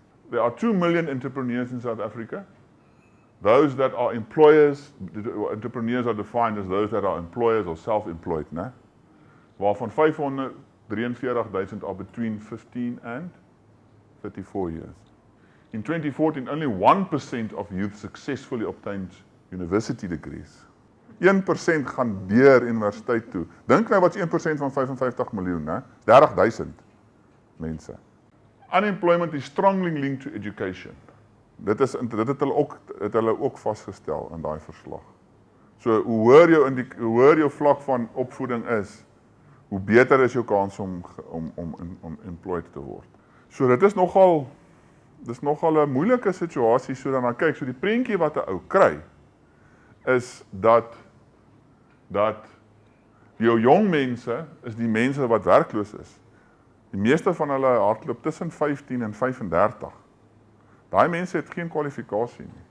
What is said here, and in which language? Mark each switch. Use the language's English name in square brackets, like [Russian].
[English] There are 2 million entrepreneurs in South Africa. Those that are employers, entrepreneurs are defined as those that are employers or self-employed, waarvan 543,000 are between 15 and 34 years. In 2014, only 1% of youth successfully obtained university degrees. [Afrikaans] 1% gaan deur universiteit toe. Dink nou wat is 1% van 55 miljoen, 30,000 mense. [English] Unemployment is strongly linked to education. [Afrikaans] Dit het hulle ook vasgestel in daai verslag. So hoe hoër jou vlak van opvoeding is, hoe beter is jou kans om employed te word. So dit is nogal 'n moeilike situasie so dan kyk, so die prentjie wat 'n ou kry is dat jou jong mense is die mense wat werkloos is. Die meeste van hulle hardloop tussen 15 en 35. Daai mense het geen kwalifikasie nie.